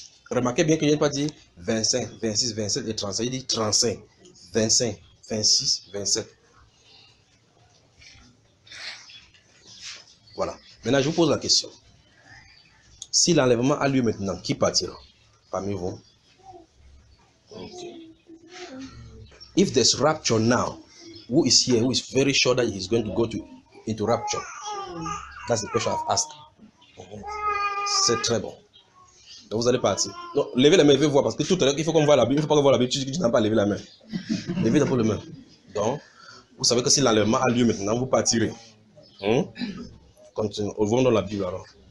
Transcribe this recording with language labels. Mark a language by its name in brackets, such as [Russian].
[French] Remarquez bien qu'il n'y a pas dit 25, 26, 27 et 35. Il dit 35, 25, 26, 27. Voilà. Maintenant, je vous pose la question. Si l'enlèvement a lieu maintenant, qui partira parmi vous? [English] Okay. If there's rapture now, who is here, who is very sure that he's going to go into rapture? That's the question I've asked. [French] C'est très bon. Donc vous allez partir. Non, levez la main, je vais voir parce que tout à l'heure, il faut qu'on voit la Bible. Il ne faut pas qu'on voit la Bible. Tu n'as pas levé la main. Levez d'abord la main. Donc, vous savez que si l'enlèvement a lieu maintenant, vous partirez. Continuons. Ouvrons dans la Bible alors.